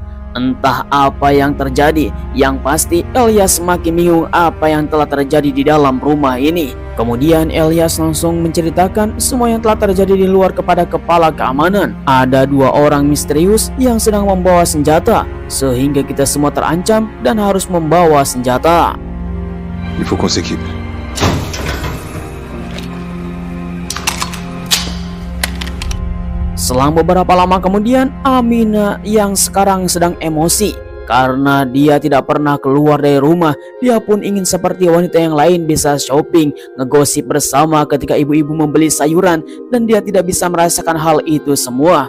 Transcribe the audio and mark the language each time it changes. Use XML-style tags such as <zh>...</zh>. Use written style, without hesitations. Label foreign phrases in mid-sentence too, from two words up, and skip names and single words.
<id>Entah apa yang terjadi, yang pasti Elias semakin bingung apa yang telah terjadi di dalam rumah ini. Kemudian Elias langsung menceritakan semua yang telah terjadi di luar kepada kepala keamanan. Ada 2 orang misterius yang sedang membawa senjata, sehingga kita semua terancam dan harus membawa senjata.</id> <fr>Il faut qu'on s'équipe.</fr> <id>Selang beberapa lama kemudian, Amina yang sekarang sedang emosi karena dia tidak pernah keluar dari rumah. Dia pun ingin seperti wanita yang lain bisa shopping, ngegosip bersama ketika ibu-ibu membeli sayuran, dan dia tidak bisa merasakan hal itu semua.</id>